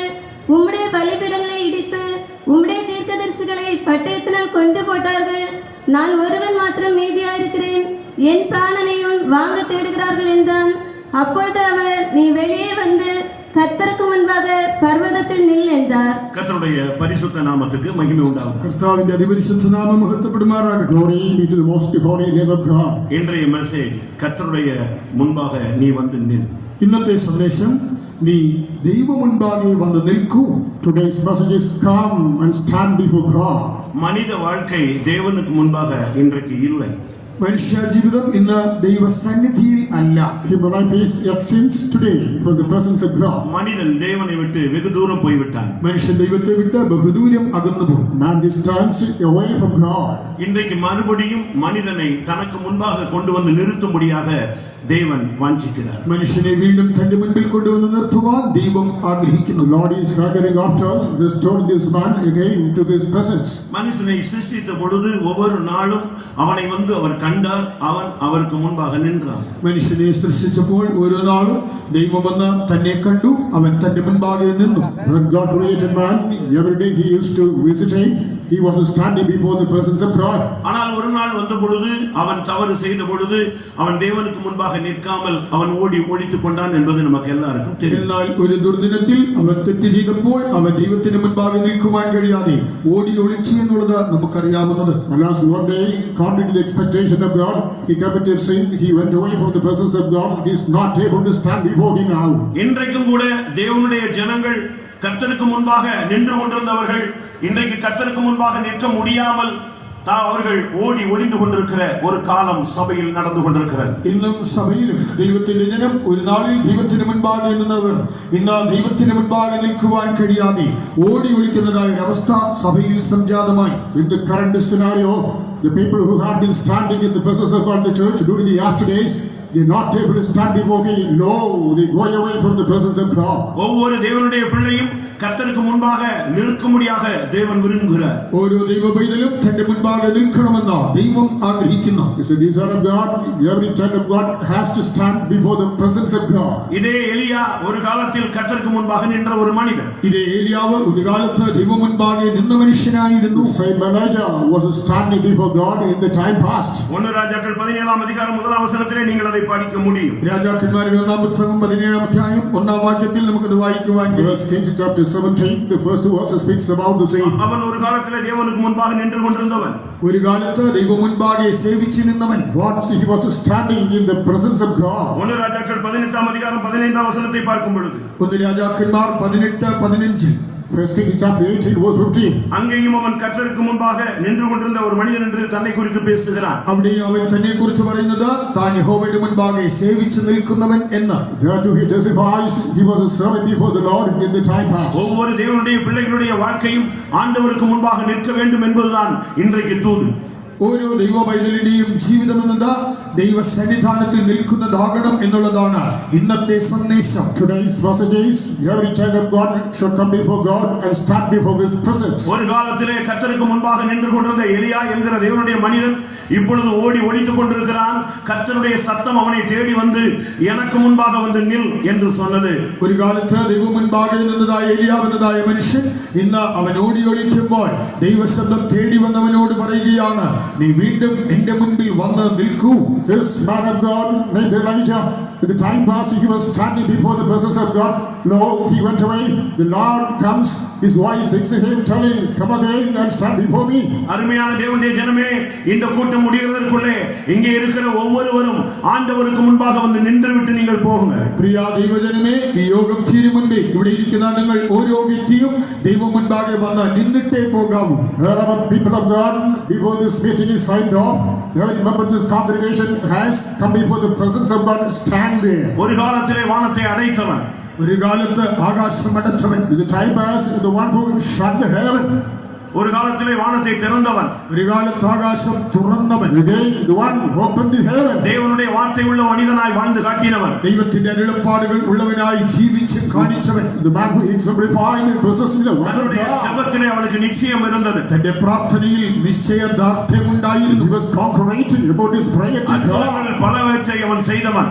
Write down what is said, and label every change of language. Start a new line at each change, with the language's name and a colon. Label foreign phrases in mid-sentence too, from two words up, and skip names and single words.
Tamil: உம்முடைய பலிபீடங்களை இடித்து உம்முடைய தீர்க்கதரிசிகளை பட்டயத்தினால் கொண்டு போட்டார்கள். நான் ஒருவன் மாத்திரம் மீதியாயிருக்கிறேன். என் பிராணனையும் வாங்க தேடுகிறார்கள் என்றான். அப்பொழுது அவர், நீ வெளியே வந்து கர்த்தருக்கு முன்பாக பர்வதத்தில் நில் என்றார். கர்த்தருடைய பரிசுத்த நாமத்துக்கு மகிமை உண்டாகும்.
Malayalam: കർത്താവിന്റെ അതിപരിശുദ്ധ നാമം മഹത്വപ്പെടുമാറാകട്ടെ.
English: Glory be to the most holy name of God.
Tamil: இன்றைய மெசேஜ் கர்த்தருடைய முன்பாக நீ வந்து நில்.
Malayalam: ഇന്നത്തെ സന്ദേശം, നീ ദൈവ മുൻപാകെ വന്ന് നിൽക്കൂ.
English: Today's message is, come and stand before God.
Tamil: மனித வாழ்க்கை தேவனுக்கு முன்பாக இன்றைக்கு இல்லை.
Malayalam: മനുഷ്യ ജീവിതം ഇന്ന് ദൈവസന്നിധിയിൽ അല്ല.
English: Human life is extinct today from the presence of God.
Tamil: மனிதன் தேவனை விட்டு வெகு தூரம் போய்விட்டான்.
Malayalam: മനുഷ്യൻ ദൈവത്തെ വിട്ട് ബഹുദൂരം അകന്നു പോകും.
English: Man distanced away from God.
Tamil: இன்றைக்கு மறுபடியும் மனிதனை தனக்கு முன்பாக கொண்டு வந்து நிறுத்தும்படியாக தேவன் வாஞ்சிக்கிறார்.
Malayalam: മനുഷ്യനെ വീണ്ടും തന്റെ മുൻപിൽ കൊണ്ടുവന്ന് നിർത്തുവാൻ ദൈവം ആഗ്രഹിക്കുന്നു.
English: The Lord is hankering after restoring this man again to his presence.
Tamil: மனுஷனை சிருஷ்டித்த பொழுது ஒவ்வொரு நாளும் அவனை வந்து அவர் கண்டார். அவன் அவருக்கு முன்பாக நின்றான்.
Malayalam: മനുഷ്യനെ സൃഷ്ടിച്ചപ്പോൾ ഓരോ നാളും ദൈവം വന്ന് തന്നെ കണ്ടു. അവൻ തന്റെ മുൻപാകെ നിന്നു.
English: When God created man, every day he used to visit him. He was standing before the presence of God.
Tamil: ஆனால் ஒரு நாள் வந்த பொழுது அவன் தவறு செய்த பொழுது அவன் தேவனுக்கு முன்பாக நிற்காமல் அவன் ஓடி ஒளித்துக் கொண்டான் என்பது நமக்கு எல்லாருக்கும் தெரியும்.
Malayalam: എന്നാൽ ഒരു ദുർദിനത്തിൽ അവൻ തെറ്റ് ചെയ്തപ്പോൾ അവൻ ദൈവത്തിന് മുൻപാകെ നിൽക്കുവാൻ കഴിയാതെ ഓടി ഒളിച്ചു എന്നുള്ളത് നമുക്കറിയാവുന്നത്.
English: Alas, one day, contrary to the expectation of God, he committed sin. He went away from the presence of God. He is not able to stand before him now.
Tamil: இன்றைக்கும் கூட தேவனுடைய ஜனங்கள் கர்த்தருக்கு முன்பாக நின்று கொண்டிருந்தவர்கள் இன்றைக்கு கர்த்தருக்கு முன்பாக நிற்க முடியாமல் அவர்கள் ஓடி ஒளிந்து கொண்டிருக்கிற ஒரு காலம் சபையில் நடந்து கொண்டிருக்கிறது.
Malayalam: ഇന്നും സഭയിലും ദൈവത്തിന്റെ ജനം ഒരു നാളിൽ ദൈവത്തിന് മുൻപാകെ നിന്നവർ ഇന്ന് ദൈവത്തിന് മുൻപാകെ നിൽക്കുവാൻ കഴിയാതെ ഓടി ഒളിക്കുന്നതായ അവസ്ഥ സഭയിൽ സംജാതമായി.
English: In the current scenario, the people who have been standing in the presence of God in the church during the yesterdays, they are not able to stand before him. No, they go away from the presence of God.
Tamil: ஒவ்வொரு தேவனுடைய பிள்ளையும் கர்த்தருக்கு முன்பாக நிற்கும்படியாக தேவன் விரும்புகிறார்.
Malayalam: ഓരോ ദൈവ പൈതലും തന്റെ മുൻപാകെ നിൽക്കണമെന്ന് ദൈവം ആഗ്രഹിക്കുന്നു.
English: It's a desire of God. Every child of God has to stand before the presence of God.
Tamil: இதே எலியா ஒரு காலத்தில் கர்த்தருக்கு முன்பாக நின்ற ஒரு மனிதன்.
Malayalam: ഇതേ ഏലിയാവ് ഒരു കാലത്ത് ദൈവ മുൻപാകെ നിന്ന മനുഷ്യനായിരുന്നു.
English: Same Elijah was standing before God in the time past.
Tamil: 1 ராஜாக்கள் 17 அதிகாரம் 1 வசனத்திலே நீங்கள் அதை പഠിக்க முடியும்.
Malayalam: രാജാക്കന്മാരുടെ 1 പുസ്തകം 17 അധ്യായം 1 വാക്യത്തിൽ നമുക്കത് വായിക്കുവാൻ കഴിയും.
English: First Kings chapter 17, the first verse speaks about the same.
Tamil: அவன் ஒரு காலத்திலே தேவனுக்கு முன்பாக நின்று கொண்டிருந்தவன்.
Malayalam: ഒരു കാലത്ത് ദൈവ മുൻപാകെ സേവിച്ചു നിന്നവൻ.
English: He was standing in the presence of God.
Tamil: 1 ராஜாக்கள் 18 அதிகாரம் 15 வசனத்தை பார்க்கும் பொழுது
Malayalam: 1 രാജാക്കന്മാർ 18:15
English: First Kings chapter 18 verse 15.
Tamil: அங்கேயும் அவன் கர்த்தருக்கு முன்பாக நின்று கொண்டிருந்த ஒரு மனிதன் என்று தன்னை குறித்து பேசுகிறான்.
Malayalam: അവിടെയും അവൻ തന്നെ കുറിച്ച് പറയുന്നത് താൻ യഹോവയുടെ മുൻപാകെ സേവിച്ചു നിൽക്കുന്നവൻ എന്ന്.
English: There too he testifies he was a servant before the Lord in the time past.
Tamil: ஒவ்வொரு தேவனுடைய பிள்ளைகளுடைய வாழ்க்கையும் ஆண்டவருக்கு முன்பாக நிற்க வேண்டும் என்பதுதான் இன்றைக்கு தூது.
Malayalam: ഓരോ ദൈവ പൈതലിന്റെയും ജീവിതം എന്നത് ദൈവ സന്നിധാനത്തിൽ നിൽക്കുന്നതാകണം എന്നുള്ളതാണ് ഇന്നത്തെ സന്ദേശം.
English: Today's message is every child of God should come before God and stand before His presence.
Tamil: ஒரு காலத்திலே கர்த்தருக்கு முன்பாக நின்று கொண்டிருந்த எலியா என்கிற தேவனுடைய மனிதன் இப்பொழுது ஓடி ஒளித்துக் கொண்டிருக்கிறான். கர்த்தருடைய சத்தம் அவனை தேடி வந்து எனக்கு முன்பாக வந்து நில் என்று சொன்னது.
Malayalam: ഒരു കാലത്ത് ദൈവ മുൻപാകെ നിന്നതായ ഏലിയാവ് എന്നതായ മനുഷ്യൻ ഇന്ന് അവൻ ഓടി ഒളിക്കുമ്പോൾ ദൈവശബ്ദം തേടി വന്നവനോട് പറയുകയാണ്, നീ വീണ്ടും എന്റെ മുൻപിൽ വന്ന് നിൽക്കൂ.
English: This man of God named Elijah, in the time past he was standing before the presence of God. Lo, he went away. The Lord comes, his voice hits him, telling, come again and stand before me.
Tamil: அருமையான தேவனுடைய ஜனமே, இந்த கூட்டம் முடிகிறதற்குள்ளே இங்கே இருக்கிற ஒவ்வொருவரும் ஆண்டவருக்கு முன்பாக வந்து நின்று விட்டு நீங்கள் போகுங்க.
Malayalam: പ്രിയ ദൈവജനമേ, ഈ യോഗം തീരും മുൻപേ ഇവിടെ ഇരിക്കുന്ന നിങ്ങൾ ഓരോ വ്യക്തിയും ദൈവം മുൻപാകെ വന്ന് നിന്നിട്ടേ പോകാവൂ.
English: Wherever people of God, before this meeting is signed off, every member of this congregation has come before the presence of God, stand there.
Tamil: ஒரு காலத்திலே வானத்தை அடைத்தவன்,
Malayalam: ഒരു കാലത്ത് ആകാശം അടച്ചവൻ,
English: In the time past, the one who shut the heaven.
Tamil: ஒரு காலத்திலே வானத்தை திறந்தவன்,
Malayalam: ഒരു കാലത്ത് ആകാശം തുറന്നവൻ,
English: Again, the one who opened the heaven.
Tamil: தேவனுடைய வார்த்தை உள்ள மனிதனாய் வாழ்ந்து காட்டினவன்,
Malayalam: ദൈവത്തിന്റെ അരുളപ്പാടുകൾ ഉള്ളവനായി ജീവിച്ച് കാണിച്ചവൻ,
English: The man who exemplified and possessing the word of
Tamil: தன்னுடைய
English: God.
Tamil: ஜெபத்திலே அவனுக்கு நிச்சயம் இருந்தது.
Malayalam: തന്റെ പ്രാർത്ഥനയിൽ നിശ്ചയദാർഢ്യമുണ്ടായിരുന്നു.
English: He was concurrent about his prayer to God.
Tamil: அற்புதங்கள் பலவற்றை அவன் செய்தவன்.